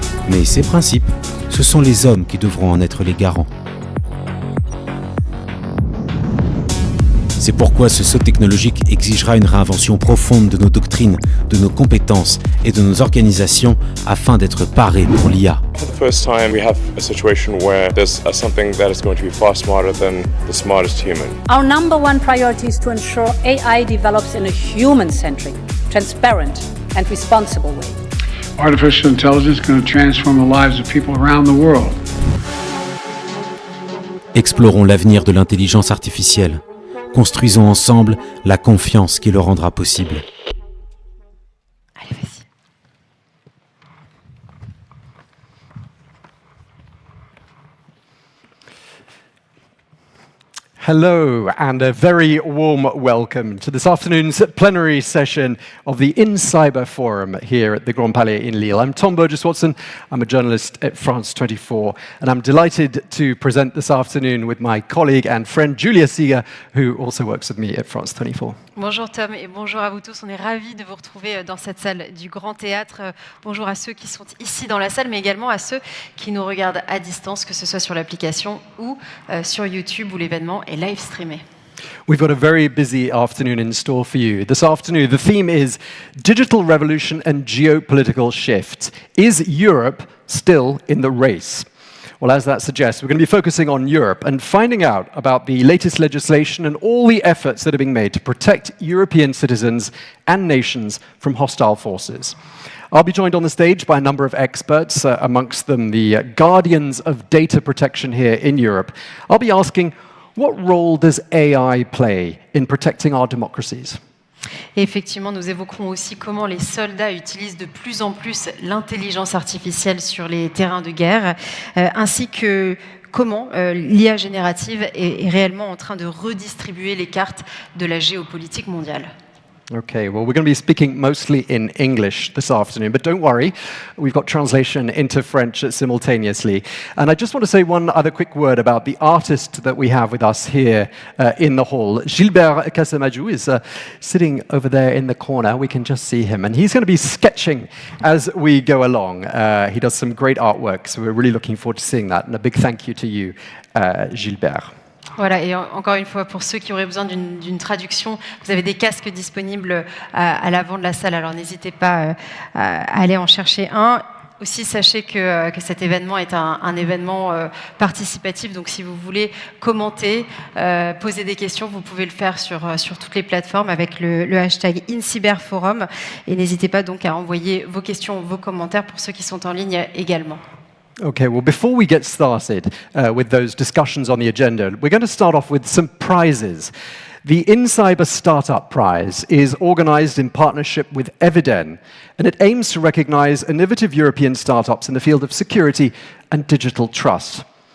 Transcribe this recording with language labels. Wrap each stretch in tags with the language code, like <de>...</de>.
<fr>Mais ces principes, ce sont les hommes qui devront en être les garants. C'est pourquoi ce saut technologique exigera une réinvention profonde de nos doctrines, de nos compétences et de nos organisations afin d'être parés pour l'IA.</fr> <en>For the first time, we have a situation where there's something that is going to be far smarter than the smartest human. Our number one priority is to ensure AI develops in a human-centric, transparent and responsible way. Artificial intelligence is going to transform the lives of people around the world.</en> <fr>Explorons l'avenir de l'intelligence artificielle. Construisons ensemble la confiance qui le rendra possible. Allez, vas-y.</fr> <en>Hello and a very warm welcome to this afternoon's plenary session of the INCYBER Forum here at the Grand Palais in Lille. I'm Tom Burgess-Watson, I'm a journalist at France 24, and I'm delighted to present this afternoon with my colleague and friend Julia Seeger, who also works with me at France 24.</en> <fr>Bonjour Tom et bonjour à vous tous. On est ravis de vous retrouver dans cette salle du Grand Théâtre. Bonjour à ceux qui sont ici dans la salle, mais également à ceux qui nous regardent à distance, que ce soit sur l'application ou sur YouTube où l'événement est live streamé.</fr> <en>We've got a very busy afternoon in store for you. This afternoon, the theme is Digital Revolution and Geopolitical Shift. Is Europe still in the race? Well, as that suggests, we're going to be focusing on Europe and finding out about the latest legislation and all the efforts that are being made to protect European citizens and nations from hostile forces. I'll be joined on the stage by a number of experts, amongst them the guardians of data protection here in Europe. I'll be asking, what role does AI play in protecting our democracies?</en> <fr>Et effectivement, nous évoquerons aussi comment les soldats utilisent de plus en plus l'intelligence artificielle sur les terrains de guerre, ainsi que comment l'IA générative est réellement en train de redistribuer les cartes de la géopolitique mondiale.</fr> <en>Okay, well, we're going to be speaking mostly in English this afternoon, but don't worry, we've got translation into French simultaneously. And I just want to say one other quick word about the artist that we have with us here in the hall. Gilbert Casamajou is sitting over there in the corner. We can just see him, and he's going to be sketching as we go along. He does some great artwork, so we're really looking forward to seeing that. And a big thank you to you, Gilbert.</en> <fr>Voilà, et encore une fois, pour ceux qui auraient besoin d'une traduction, vous avez des casques disponibles à l'avant de la salle, alors n'hésitez pas à aller en chercher un. Aussi, sachez que cet événement est un événement participatif, donc si vous voulez commenter, poser des questions, vous pouvez le faire sur toutes les plateformes avec le hashtag INCYBERForum, et n'hésitez pas donc à envoyer vos questions, vos commentaires pour ceux qui sont en ligne également.</fr> <en>Okay, well, before we get started with those discussions on the agenda, we're going to start off with some prizes. The INCYBER Startup Prize is organized in partnership with Eviden, and it aims to recognize innovative European startups in the field of security and digital trust.</en>